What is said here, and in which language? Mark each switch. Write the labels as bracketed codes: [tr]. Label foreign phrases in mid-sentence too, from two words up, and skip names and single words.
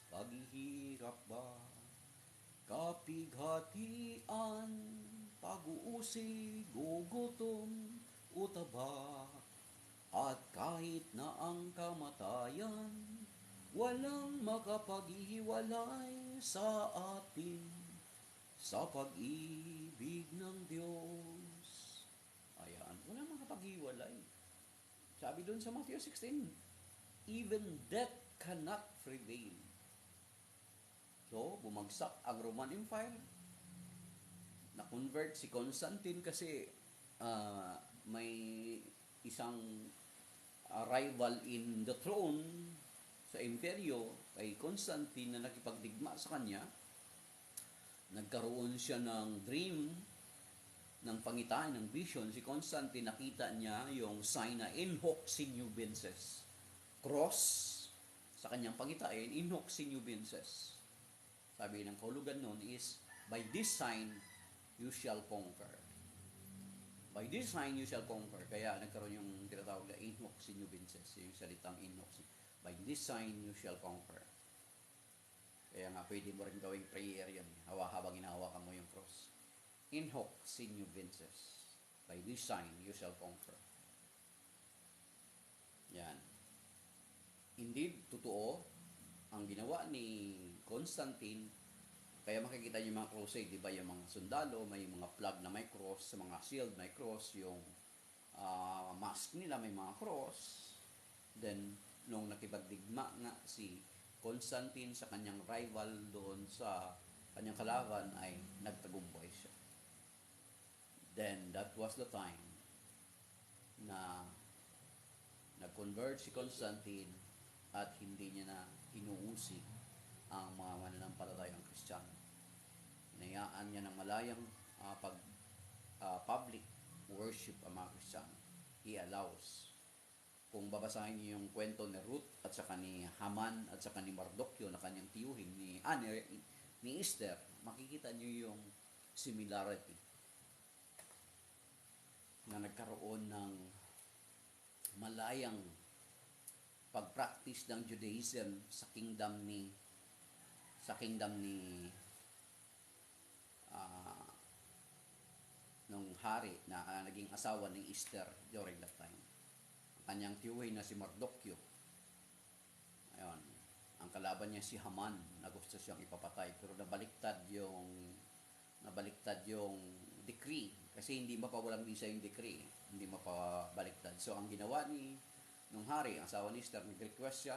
[tl] Paghihirap ba, kapighatian, pag-uusig, gugutom, utaba, at kahit na ang kamatayan, walang makapaghihiwalay sa atin sa pag-ibig ng Diyos. Ayan, walang makapaghiwalay. Sabi doon sa Matthew 16, [en] even death cannot prevail. [tl] So, bumagsak ang Roman Empire. Na-convert si Constantine kasi may isang [en] rival in the throne [tl] sa imperyo kay Constantine na nakipagdigma sa kanya. Nagkaroon siya ng dream, ng pangitain, ng vision. Si Constantine, nakita niya yung sign na [la] in hoc signo vinces. [tl] Cross sa kanyang pangitain, [la] in hoc signo vinces. [tl] Sabi ng kahulugan nun is, [en] by this sign, you shall conquer. By this sign, you shall conquer. [tl] Kaya nagkaroon yung tinatawag na [la] in hoc signo vinces, [tl] yung salitang [la] in hoc. [en] By this sign, you shall conquer. [tl] Kaya nga, pwede mo rin gawing prayer yan. Habang hinahawakan mo yung cross. [la] In hoc signo vinces. [en] By this sign, you shall conquer. [tl] Yan. Indeed, totoo, ang ginawa ni Constantine, kaya makikita niyo yung mga crusade, di ba? Yung mga sundalo, may mga flag na may cross, sa mga shield may cross, yung mask nila may mga cross. Then, nung nakipagdigma nga si Constantine sa kanyang rival doon sa kanyang kalaban, ay nagtagumpay siya. Then, [en] that was the time [tl] na nag-convert si Constantine at hindi niya na inuusig ang mga mananampalatayang Kristiyano. Hinayaan niya ng malayang [en] public worship [tl] ang mga Kristiyano. [en] He allows. [tl] Kung babasahin niyo yung kwento ni Ruth at saka ni Haman at saka ni Mardukyo na kanyang tiyuhin ni Esther, makikita niyo yung similarity na nagkaroon ng malayang pag-practice ng Judaism sa kingdom ni nung hari na naging asawa ni Esther during that time. Ang kanyang tiyuhin na si Mardukyo. Ayun, ang kalaban niya si Haman na gusto siyang ipapatay, pero nabaliktad yung decree kasi hindi mapawalang visa yung decree, hindi mapabaliktad. So ang ginawa nung hari, ang asawa ni Esther, nag-request siya.